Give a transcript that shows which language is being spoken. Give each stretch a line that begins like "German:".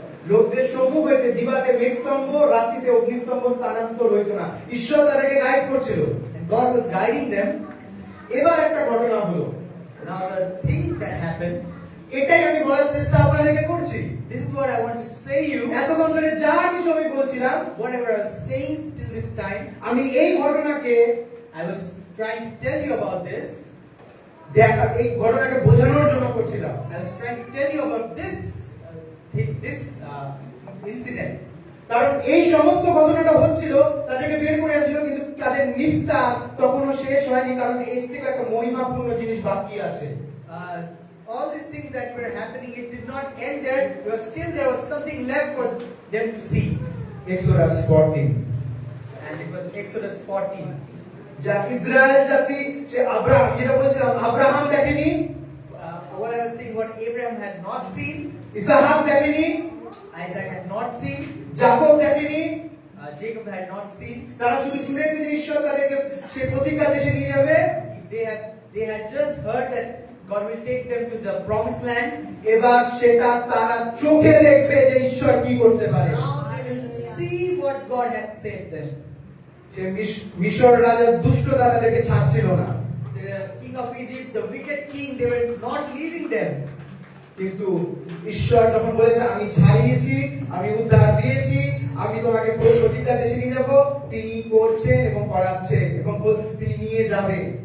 Bangla: লোকদের সম্মুখ হইতে দিবাতে মেঘস্তম্ভ, রাত্রিতে অগ্নিস্তম্ভ স্থানান্তর হইতো না, ঈশ্বর তাদেরকে গাইড করছিল।
English: And God was guiding them.
Bangla: এবার একটা ঘটনা হলো,
English: Now the thing that happened,
Bangla: এটাই আমি বলার চেষ্টা আপনাদেরকে করছি।
English: this is what I want to say you.
Bangla: এতক্ষণ ধরে যা কিছু আমি বলছিলাম,
English: Whatever I was saying till this time,
Bangla: আমি এই ঘটনাকে
English: I was trying to tell you about this.
Bangla: এই ঘটনাকে বোঝানোর জন্য করছিলাম।
English: I was trying to tell you about this thing, this incident.
Bangla: কারণ এই সমস্ত ঘটনাটা হচ্ছিল, তাদেরকে বের করে আনছিল, কিন্তু তাদের নিস্তার তখনও শেষ হয়নি, কারণ এর থেকে একটা মহিমাপূর্ণ জিনিস বাকি আছে।
English: All these things that were happening, it did not end there. There was something left for them to see. Exodus 14, And it was Exodus 14.
Bangla: যা ইসরায়েল জাতি, যে আব্রাহাম, যেটা বলছিলাম, আব্রাহাম দেখেনি,
English: What I was saying, what Abraham had not seen,
Bangla: Isahak দেখেনি,
English: Isaac had not seen,
Bangla: যাকব দেখেনি,
English: Jacob had not seen.
Bangla: তারা শুধু শুনেছে যে ঈশ্বর তাদেরকে সেই প্রতিজ্ঞা দেশে নিয়ে যাবে।
English: They had just heard that God will take them to the promised land.
Bangla: এবার সেটা তারা চোখে দেখবে যে ঈশ্বর কি করতে পারে।
English: Now they will see what God had said them.
Bangla: সে মিশর রাজা দুষ্টতা তাদেরকে ছাড়ছিল না,
English: The king of Egypt, the wicked king, they were not leaving them.
Bangla: কিন্তু ঈশ্বর যখন বলেছে আমি ছাড়িয়েছি, আমি উদ্ধার দিয়েছি, আমি তোমাকে প্রতিজ্ঞা দেশে নিয়ে যাব, তিনি করছেন এবং করাচ্ছেন এবং তিনি নিয়ে যাবে।